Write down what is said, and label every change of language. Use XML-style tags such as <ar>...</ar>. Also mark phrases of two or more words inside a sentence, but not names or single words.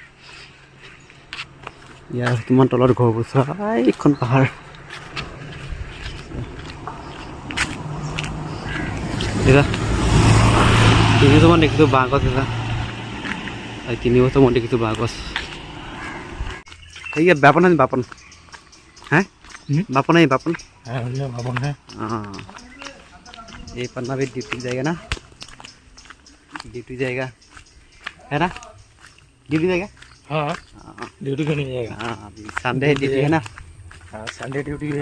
<as>ইয়াৰ কিমান তলত ঘৰবোৰ চোৱা এইখন পাহাৰ দাদা 3 বছৰমান দেখিছোঁ বাঁহ গছ দাদা 3 বছৰমান দেখিছোঁ বাঁহ গছ এই বাপন আছে বাপন হে</as> <hi>बापन है बापन बापन है हाँ ये पन्ना भी ड्यूटी जाएगा ना ड्यूटी जाएगा है ना ड्यूटी जाएगा हाँ ड्यूटी क्यों नहीं जाएगा हाँ अभी संडे ड्यूटी है ना हाँ संडे ड्यूटी है</hi>